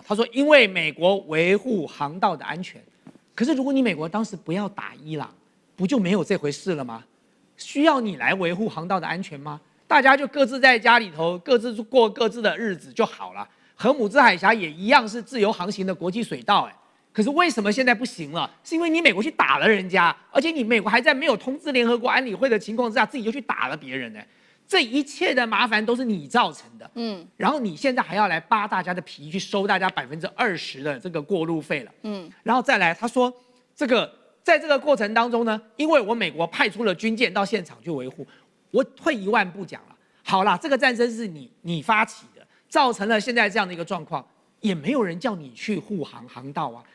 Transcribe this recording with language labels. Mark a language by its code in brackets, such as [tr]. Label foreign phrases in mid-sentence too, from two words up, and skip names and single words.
[zh] 他說因為美國維護航道的安全。可是如果你美國當時不要打伊朗，不就沒有這回事了嗎？需要你來維護航道的安全嗎？大家就各自在家裡頭，各自過各自的日子就好了。荷姆茲海峽也一樣是自由航行的國際水道，可是為什麼現在不行了？是因為你美國去打了人家，而且你美國還在沒有通知聯合國安理會的情況之下，自己就去打了別人呢。這一切的麻煩都是你造成的，然後你現在還要來扒大家的皮，去收大家20%的這個過路費了，然後再來他說在這個過程當中呢，因為我美國派出了軍艦到現场去維護，我退一萬步講了，好啦，這個戰爭是你發起的，造成了現在這樣的一個狀況，也沒有人叫你去護航道啊。